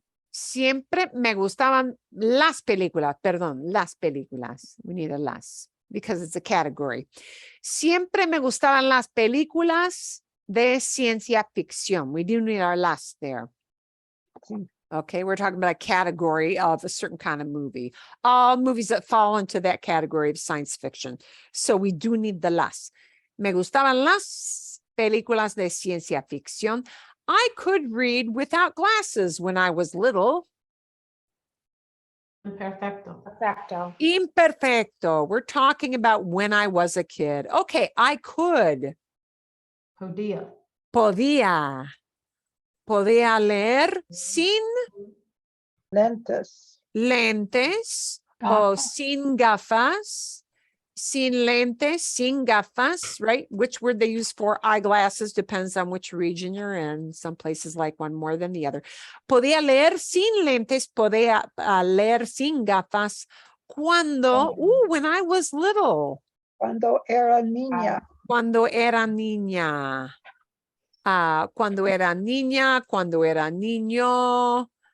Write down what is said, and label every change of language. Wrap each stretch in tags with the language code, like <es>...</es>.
<es>Siempre me gustaban las películas, perdón, las películas.</es> <en>We need a las because it's a category.</en> <es>Siempre me gustaban las películas de ciencia ficción.</es> <en>We do need our las there. Okay, we're talking about a category of a certain kind of movie. All movies that fall into that category of science fiction. So we do need the las.</en> <es>Me gustaban las películas de ciencia ficción.</es> <en>I could read without glasses when I was little.</en> <es>Imperfecto. Perfecto. Imperfecto.</es> <en>We're talking about when I was a kid. Okay, I could.</en> <es>Podía. Podía. Podía leer sin Lentes. lentes o sin gafas. Sin lentes, sin gafas, right?</es> <en>Which word they use for eyeglasses depends on which region you're in. Some places like one more than the other.</en> <es>Podía leer sin lentes, podía leer sin gafas cuando,</es> <en>when I was little.</en> <es>Cuando era niña. Cuando era niña. Cuando era niña, cuando era niño.</es>